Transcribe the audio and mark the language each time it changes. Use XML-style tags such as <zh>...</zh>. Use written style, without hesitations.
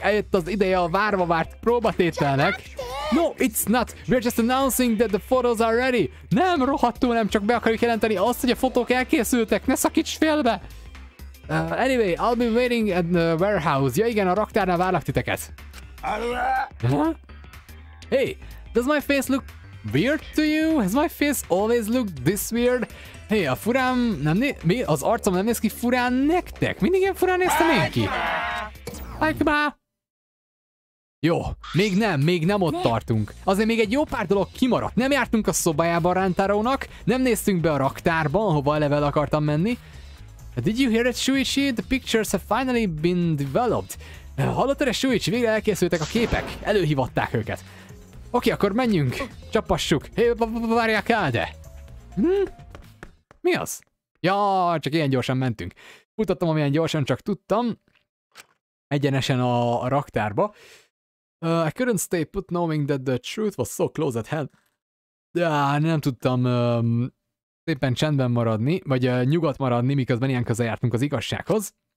<hu>Eljött az ideje a várva várt próbatételnek.</hu> <en>No, it's not! We're just announcing that the photos are ready!</en> <hu>Nem, rohadtul nem, csak be akarjuk jelenteni azt, hogy a fotók elkészültek! Ne szakíts félbe!</hu> <en>Anyway, I'll be waiting at the warehouse.</en> <hu>Ja igen, a raktárnál várlak titeket.</hu> <en>Hey, does my face look weird to you? Has my face always looked this weird?</en> <hu>Hey, a furám nem mi? Az arcom nem néz ki furán nektek? Mindig ilyen furán néztem én ki. Jó, még nem ott tartunk. Azért még egy jó pár dolog kimaradt. Nem jártunk a szobájában Rantarónak, nem néztünk be a raktárba, ahova eleve el akartam menni.</hu> <en>Did you hear it, Shuichi? The pictures have finally been developed.</en> <hu>Hallottad-e, Shuichi? Végre elkészültek a képek. Előhívatták őket. Oké, akkor menjünk. Csapassuk. Hé, várják el, de. Mi az? Ja, csak ilyen gyorsan mentünk. Futottam, amilyen gyorsan csak tudtam. Egyenesen a raktárba.</hu> <en>I couldn't stay put knowing that the truth was so close at hand.</en> <hu>Nem tudtam szépen csendben maradni, vagy nyugodt maradni, miközben ilyen közel jártunk az igazsághoz.</hu>